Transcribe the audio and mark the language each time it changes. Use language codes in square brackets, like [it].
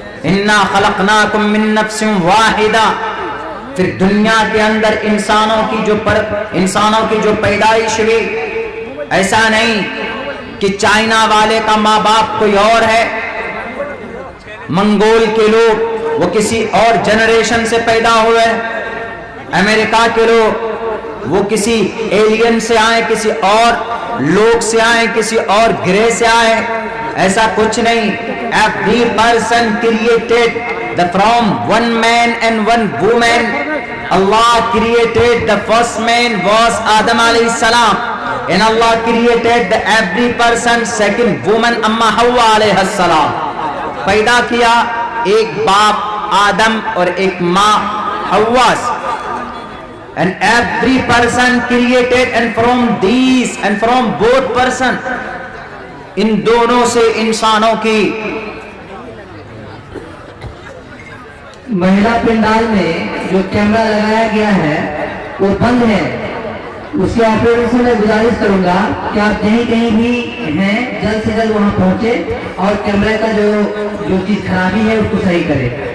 [ar] انا خلقناکم من نفس واحدہ. [ur] پھر دنیا کے اندر انسانوں کی جو پیدائش ہوئی، ایسا نہیں کہ چائنا والے کا ماں باپ کوئی اور ہے، منگول کے لوگ وہ کسی اور جنریشن سے پیدا ہوئے، امریکہ کے لوگ وہ کسی ایلین سے آئے، کسی اور لوگ سے آئے، کسی اور گرہ سے آئے، ایسا کچھ نہیں. [en] Every person created from one man and one woman. Allah created the first man was Adam alayhi salam, and Allah created the every person second woman Amma Hawwa alayhi salam. [ur] پیدا کیا ایک باپ آدم اور ایک ماں حوا. [en] And every person created and from these and from both person, [ur] ان دونوں سے انسانوں کی. مہیلا پنڈال میں جو کیمرہ لگایا گیا ہے وہ بند ہے. اس کے آپریٹر سے میں گزارش کروں گا کہ آپ کہیں بھی ہیں جلد سے جلد وہاں پہنچے اور کیمرے کا جو چیز خرابی ہے اس کو صحیح کرے.